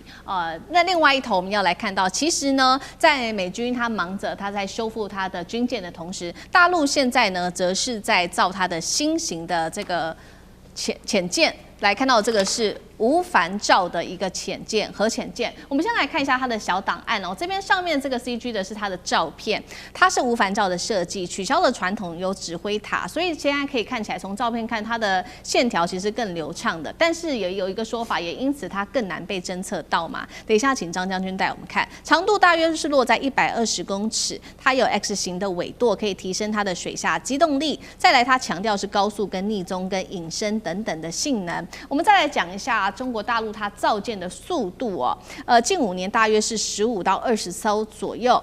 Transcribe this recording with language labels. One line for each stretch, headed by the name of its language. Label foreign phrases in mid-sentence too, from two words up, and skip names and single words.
Chinese: 那另外一頭我們要來看到，其實呢，在美軍他忙着他在修復他的軍艦的同時，大陸現在呢，則是在造他的新型的這個潛艦。來看到這個是吳帆照的一個核潛艦。我們先來看一下它的小檔案這邊上面這個 CG 的是它的照片，它是吳帆照的設計，取消了傳統有指揮塔，所以現在可以看起來從照片看它的線條其實更流暢的，但是也有一個說法，也因此它更難被偵測到嘛。等一下請張將軍帶我們看，長度大約是落在120公尺，它有 X 型的尾舵，可以提升它的水下機動力。再來，它強調是高速跟逆蹤跟隱身等等的性能。我們再來講一下中國大陸它造艦的速度近5年大約是15到20艘左右。